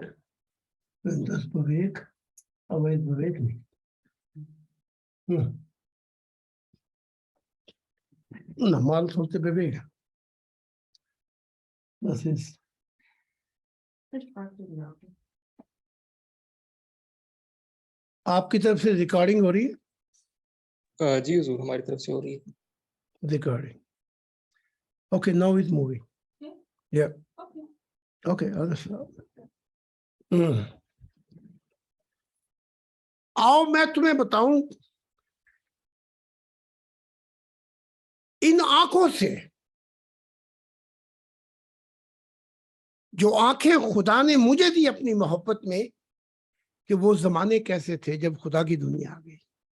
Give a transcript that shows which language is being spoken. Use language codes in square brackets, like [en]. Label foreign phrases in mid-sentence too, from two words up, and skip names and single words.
[de] Wenn das bewegt, aber es bewegt nicht. Normal sollte bewegen. Das ist. Ich frage den ja. [hi] आपकी तरफ से रिकॉर्डिंग हो रही है? जी हुजूर, हमारी तरफ से हो रही है। [en] Recording. Okay, now it's moving. Yeah. Okay. [de] Okay, alles klar. [hi] आओ मैं तुम्हें बताऊं, इन आंखों से, जो आंखें खुदा ने मुझे दी अपनी मोहब्बत में, कि वो जमाने कैसे थे जब खुदा की दुनिया आ गई।